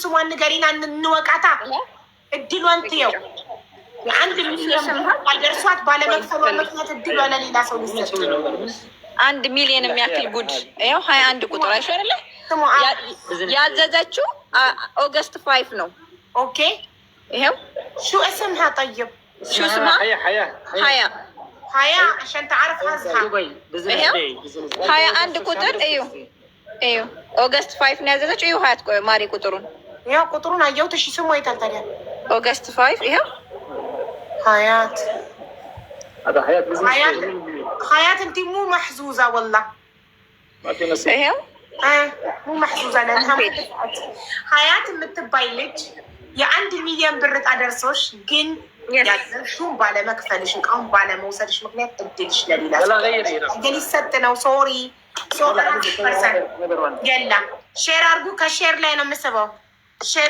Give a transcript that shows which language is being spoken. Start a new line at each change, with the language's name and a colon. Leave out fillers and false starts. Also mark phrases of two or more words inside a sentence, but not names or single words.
Amharic: ስሟን ንገሪና እንወቃታ። እድሏን ትየው። የአንድ ሚሊዮን ደርሷት ባለመክፈሏ ምክንያት እድሏ ለሌላ ሰው ሊሰጥ 1 ሚሊዮን የሚያክል ጉድ። ይኸው 21 ቁጥር አይሽ አይደለ? ያዘዘችው ኦገስት 5 ነው። ኦኬ ይኸው
Arabic: شو اسمها طيب؟ شو اسمها؟ حياة عشان تعرف هزها.
Amharic: ይኸው 21 ቁጥር እዩ እዩ ኦገስት 5 ነው ያዘዘችው። እዩ ሀያት ማሪ ቁጥሩን ያው ቁጥሩን አየሁት። እሺ ስሙ አይታል ታዲያ ኦገስት 5 ይኸው
Arabic: حياة حياة انت مو محظوظة والله.
Amharic: ይኸው
Arabic: مو محظوظة لانها حياة
Amharic: የምትባይ ልጅ የ1 ሚሊዮን ብር ታደርሶሽ ግን ያለሽውን ባለመክፈልሽ እቃውን ባለመውሰድሽ ምክንያት እድልሽ ለሌላ ግን ይሰጥ ነው። ሶሪ የላ ሼር አርጉ። ከሼር ላይ ነው የምስበው። ሼር